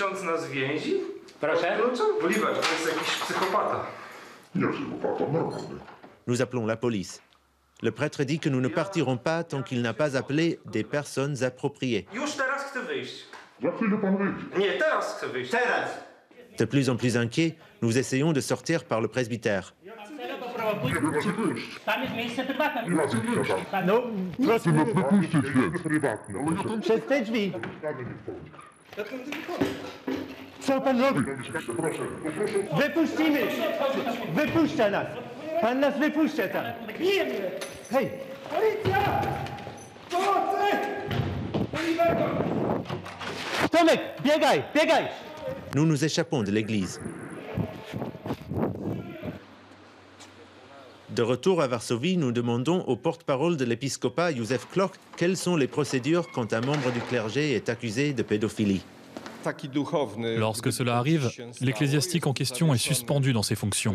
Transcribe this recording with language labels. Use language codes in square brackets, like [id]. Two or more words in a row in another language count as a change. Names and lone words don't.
[fr] Nous appelons la police. Le prêtre dit que nous ne partirons pas tant qu'il n'a pas appelé des personnes appropriées. De plus en plus inquiets, nous essayons de sortir par le presbytère. [pl] Co pan robi? Wypuścimy! Wypuszcza nas! Pan nas wypuszcza tam! Hej! Policja! Pomocy! Tomek, biegaj! Biegaj! [fr] Nous nous échappons de l'église. De retour à Varsovie, nous demandons au porte-parole de l'épiscopat, Józef Kloch, quelles sont les procédures quand un membre du clergé est accusé de pédophilie. Lorsque cela arrive, l'ecclésiastique en question est suspendu dans ses fonctions.